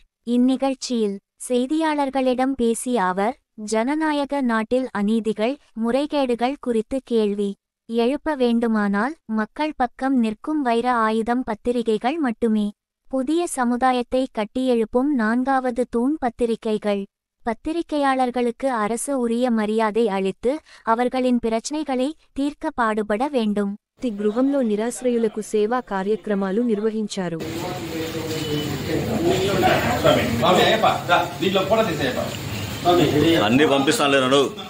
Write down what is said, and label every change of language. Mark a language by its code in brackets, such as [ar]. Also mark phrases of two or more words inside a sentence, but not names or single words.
[ta] இந்நிகழ்ச்சியில் செய்தியாளர்களிடம் பேசிய அவர், ஜனநாயக நாட்டில் அநீதிகள், முறைகேடுகள் குறித்து கேள்வி எழுப்ப வேண்டுமானால் மக்கள் பக்கம் நிற்கும் வைர ஆயுதம் பத்திரிகைகள் மட்டுமே. புதிய சமுதாயத்தை கட்டியெழுப்பும் நான்காவது தூண் பத்திரிகைகள். பத்திரிகையாளர்களுக்கு அரசு உரிய மரியாதை அளித்து அவர்களின் பிரச்சினைகளை தீர்க்க పాటుపడ வேண்டும். [te] గృహంలో నిరాశ్రయులకు సేవా కార్యక్రమాలు నిర్వహించారు. అన్ని పంపిస్తాను.